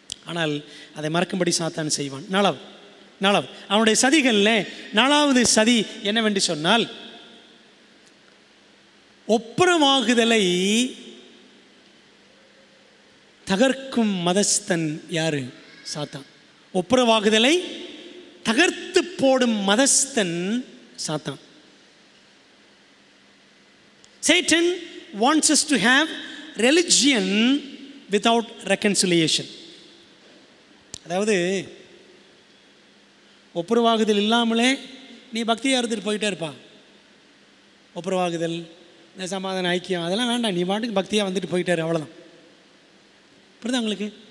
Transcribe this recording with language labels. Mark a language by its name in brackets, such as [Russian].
[Tamil] ஆனால் அதை மறக்கும்படி சாத்தான் செய்வான். நாலாவது அவனுடைய சதிகளில் 4வது சதி என்னவென்று சொன்னால், ஒப்புரவாகுதலை தகர்க்கும் மதஸ்தன் யாரு? சாத்தான். ஒப்புரவாகுதலை தகர்த்து போடும் மதஸ்தன் சாத்தான். [English] Satan wants us to have religion without reconciliation. [Tamil] அதாவது ஒப்புரவாகுதல் இல்லாமலே நீ பக்தியாக இருந்துட்டு போயிட்டே இருப்பா. ஒப்புரவாகுதல், இந்த சமாதான ஐக்கியம் அதெல்லாம் வேண்டாம், நீ பாட்டுக்கு பக்தியாக வந்துட்டு போயிட்டாரு, அவ்வளோதான். புரியுதா உங்களுக்கு?